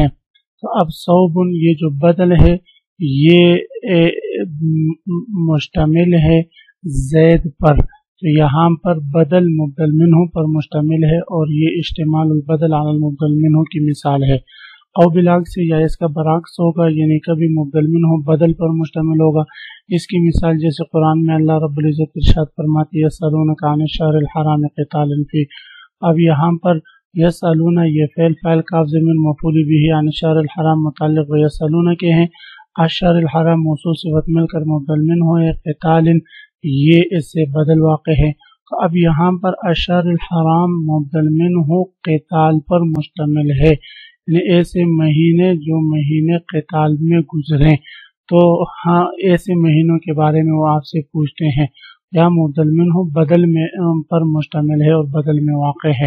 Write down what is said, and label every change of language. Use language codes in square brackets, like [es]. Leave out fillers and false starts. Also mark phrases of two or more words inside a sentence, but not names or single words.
[ur] تو اب صوب یہ جو بدل ہے یہ مشتمل ہے زید پر، تو یہاں پر بدل مبدل منہ پر مشتمل ہے اور یہ [ar] اشتمال البدل علی المبدل منہ [ur] کی مثال ہے۔ او بالعکس یا اس کا برعکس ہوگا، یعنی کبھی مبدل منہ بدل پر مشتمل ہوگا۔ اس کی مثال جیسے قرآن میں اللہ رب العزت ارشاد فرماتی ہے [ar] یسألونک عن الشہر الحرام قتال فیہ، [ur] اب یہاں پر یسألون یہ فعل فاعل کاف ضمیر مفعول به [ar] عن الشہر الحرام [ur] متعلق و یسألون کے ہیں، [ar] الشہر الحرام [ur] موصول صفت مل کر مبدل منہ ہے، قتال یہ اس سے بدل واقع ہے۔ تو اب یہاں پر [ar] الشہر الحرام [ur] مبدل منہ قتال پر مشتمل ہے، یعنی ایسے مہینے جو مہینے قتال میں گزریں، تو ہاں ایسے مہینوں کے بارے میں وہ آپ سے پوچھتے ہیں، یا مبدل منہ بدل میں پر مشتمل ہے اور بدل میں واقع ہے۔